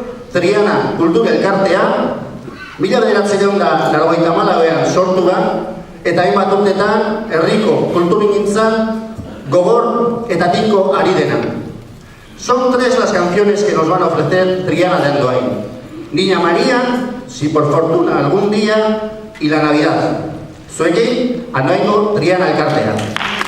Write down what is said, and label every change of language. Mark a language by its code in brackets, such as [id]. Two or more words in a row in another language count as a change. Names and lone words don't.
[eu] Triana Kultur Elkartea, 1994ean sortu da, eta hainbat urtetan herriko kulturgintzan gogor eta tinko ari dena. [es] Son 3 las canciones que nos van a ofrecer Triana de Andoain: Niña María, Si por fortuna algún día y La Navidad. [eu] Zuekin, Andoaingo Triana Elkartea.